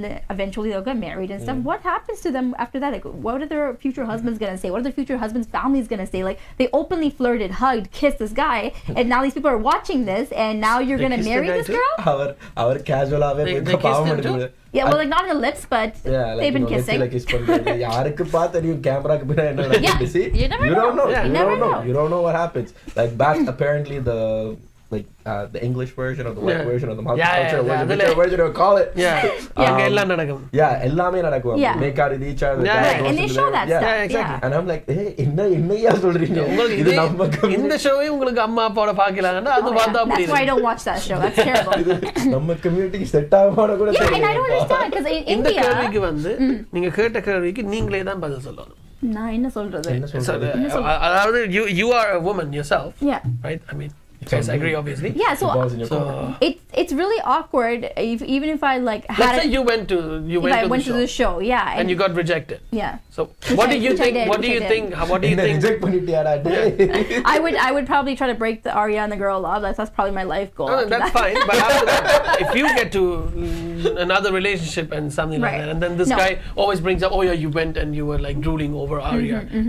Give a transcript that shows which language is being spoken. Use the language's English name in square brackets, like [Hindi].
[English] then eventually they'll get married and stuff. What happens to them after that? Like, what are their future husbands gonna say? What are their future husbands' families gonna say? Like, they openly flirted, hugged, kissed this guy, and now these people are watching this, and now you're gonna marry this girl? Our casual they kissed him too? Yeah, well, like not on the lips, but they've been kissing. [Tamil] Like யாருக்கு பார்த்தறியும் கேமராக்கு பின்னாடி என்ன நடக்குது? [English] You don't know. You don't know what happens. Like back apparently the English version or the white version or the multicultural version, whichever version you call it. [Tamil] எல்லாம் நடக்கும். எல்லாமே நடக்கும். [English] Make out with each other. And they show that stuff. Yeah, exactly. And I'm like, hey, [Tamil] என்னையா சொல்றீங்க? இது நம்ம இந்த ஷோவே உங்களுக்கு அம்மா அப்பாவோட பார்க்கலாம்னா அது வந்தா அப்படி. [English] That's why I don't watch that show. That's terrible. [Tamil] நம்ம கம்யூனிட்டிக்கு செட் ஆகாம கூட தெரியல. [English] And I don't understand because in [Tamil] இந்த [English] India [Tamil] கேள்விக்கு வந்து நீங்க கேட்ட கேள்விக்கு நீங்களே தான் பதில் சொல்லணும். நான் என்ன சொல்றது? அதாவது [English] you are a woman yourself. Yeah. Right? I mean, yes, I agree, obviously. Yeah, so it's really awkward even if I like had. Let's say you went to the show, and you got rejected. Yeah. So what do you think? What do you think? [Tamil] Reject பண்ணிட்டியாடா டேய்? [English] I would probably try to break the Arya and the girl love. That's probably my life goal. No, that's fine. But after that, if you get to another relationship and something like that, and then this guy always brings up, oh yeah, you went and you were like drooling over Arya.